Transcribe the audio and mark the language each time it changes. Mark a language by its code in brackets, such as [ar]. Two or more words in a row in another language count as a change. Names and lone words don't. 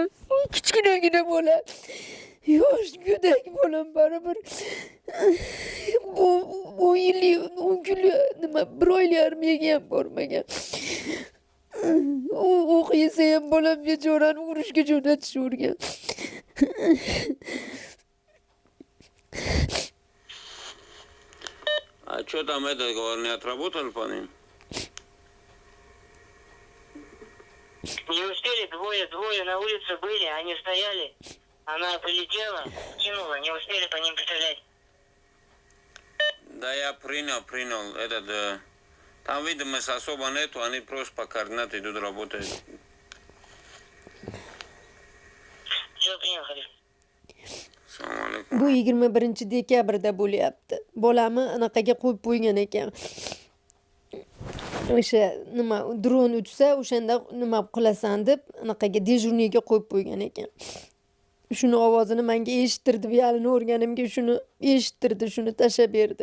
[uz] Kichkinagina bola. Yosh go'dak bolam baribir. Bu 10 kunlik nima 1 oylik armiyaga ham bormagan. O'qiysa ham bolam bechorani urushga jo'natishavergan. [ru] А что там этот, говорю, не отработали по ним? Не успели, двое на улице были, они стояли. Она прилетела, кинула, не успели по ним пострелять. Да я принял. Там видимость особо нету, они просто по координате идут работать. Все, принял, [uz] Xalif. Assalomu alaykum. Bu 21 dekabrda bo'lyapti. Bolamni anaqaga qo'yib qo'ygan ekan. O'sha nima dron uchsa, o'shanda nima qilasan deb anaqaga dejurniga qo'yib qo'ygan ekan. Shuni ovozini menga eshittirdi, yalini o'rganimga shuni eshittirdi, shuni tashlab berdi.